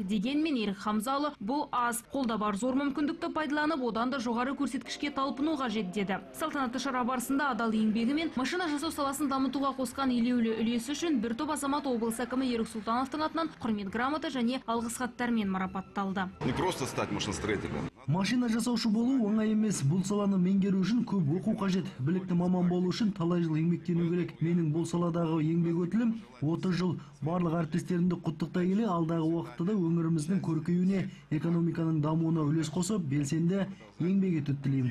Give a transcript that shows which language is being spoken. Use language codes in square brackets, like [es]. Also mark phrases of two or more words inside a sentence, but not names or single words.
[kk] Дегенмен Ерік Хамзалы бұл аз. Қолда бар зор мүмкіндікті пайдаланып, одан да жоғары көрсеткішке талпыну қажет деді. Салтанатты шара барысында адал еңбегі мен машина жасау саласын дамытуға қосқан елеулі үлесі үшін бір топ азамат облыс әкімі Ерік Сұлтановтың атынан құрмет грамота және алғыс хаттармен марапатталды. [ru] Не просто стать машиностроителем. [kk] Машина жасаушы болу оңай емес. Бұл саланы меңгеру үшін көп оқу қажет. Білікті маман болу үшін талай жыл еңбектену керек. Менің бұл саладағы еңбек өтілім 30 жыл. Барлық әріптестерімді құттықтай келе, алдағы уақытта да өңіріміздің көркеюіне, экономиканың дамуына үлес қосып, белсенді еңбек етуді тілеймін.